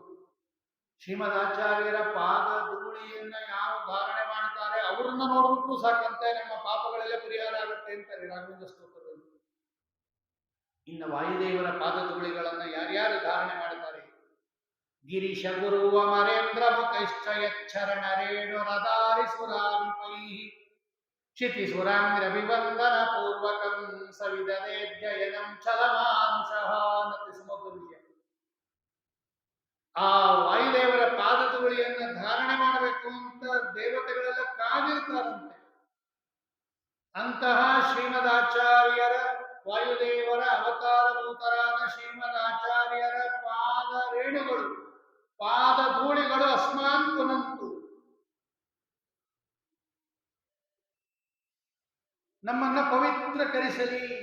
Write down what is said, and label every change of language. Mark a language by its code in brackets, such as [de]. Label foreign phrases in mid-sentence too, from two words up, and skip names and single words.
[kn] ಶ್ರೀಮದಾಚಾರ್ಯರ ಪಾದ ಧೂಳಿಯನ್ನ ಯಾರು ಧಾರಣೆ ಮಾಡ್ತಾರೆ ಅವ್ರನ್ನ ನೋಡ್ಬಿಟ್ರು ಸಾಕಂತೆ ನಮ್ಮ ಪಾಪಗಳೆಲ್ಲ ಪರಿಹಾರ ಆಗುತ್ತೆ ಅಂತಾರೆ ರಾಘವೇಂದ್ರ ಸ್ತೋತ್ರದಲ್ಲಿ. ಇನ್ನು ವಾಯುದೇವರ ಪಾದ ಧೂಳಿಗಳನ್ನ ಯಾರ್ಯಾರು ಧಾರಣೆ ಮಾಡ್ತಾರೆ? [sa] ಗಿರೀಶ ಗುರು ಅಮರೇಂದ್ರ ಮುಖೈಶ್ಚ ಯಚ್ಚರಣ ರೇಣು ರದಾರಿ ಸುರಾಧಿಪೈ क्षितिसुराङ्ग्रभिवन्दन पूर्वकं सविददेऽध्ययनं छलमानुषः ನತಿ ಸಮುದ್ರವಿದೆ. [kn] ಆ ವಾಯುದೇವರ ಪಾದಧೂಳಿಯನ್ನು ಧಾರಣೆ ಮಾಡಬೇಕು ಅಂತ ದೇವತೆಗಳೆಲ್ಲ ಕಾದಿರ್ತಾರಂತೆ. ಅಂತಹ ಶ್ರೀಮದಾಚಾರ್ಯರ ವಾಯುದೇವರ ಅವತಾರಭೂತರಾದ ಶ್ರೀಮದಾಚಾರ್ಯರ ಪಾದ ರೇಣುಗಳು ಪಾದ ಧೂಳಿಗಳು [sa] ಅಸ್ಮಾನ್ ಪುನಂತು [kn] ನಮ್ಮನ್ನ ಪವಿತ್ರಕರಿಸಲಿ.